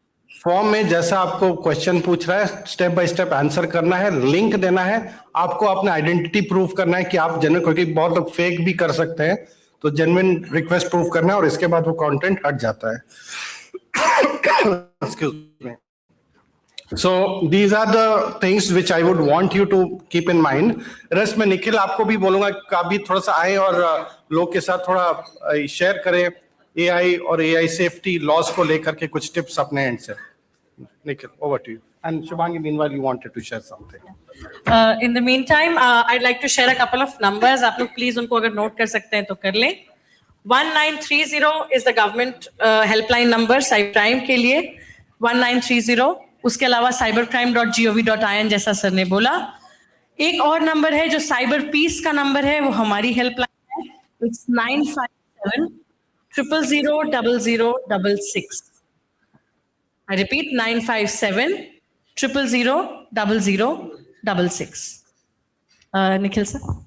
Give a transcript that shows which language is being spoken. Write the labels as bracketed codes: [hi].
[hi] Form में जैसा आपको क्वेश्चन पूछ रहा है स्टेप बाय स्टेप आंसर करना है, लिंक देना है, आपको अपना आइडेंटिटी प्रूफ करना है कि आप जेन्युइन, क्योंकि बहुत लोग फेक भी कर सकते हैं, तो जेन्युइन रिक्वेस्ट प्रूफ करना है और इसके बाद वो कंटेंट हट जाता है. [en] Excuse me. So these are the things which I would want you to keep in mind. [hi] Rest में निखिल आपको भी बोलूंगा कि आप भी थोड़ा सा आए और लोग के साथ थोड़ा शेयर करें AI और AI सेफ्टी लॉस को लेकर के कुछ टिप्स अपने एंड से. [en] Nikhil, over to you. And Shubhangi, meanwhile you wanted to share something. In the meantime, I'd like to share a couple of numbers. [hi] आप लोग please उनको अगर note कर सकते हैं तो कर लें. [en] 1930 is the government helpline number cybercrime [hi] के लिए. [en] 1930. [hi] उसके अलावा cybercrime.gov.in जैसा सर ने बोला. एक और नंबर है जो साइबर पीस का नंबर है, वो हमारी हेल्पलाइन है. [en] It's 957-000-0066. I repeat, 957-000-0066. Nikhil sir.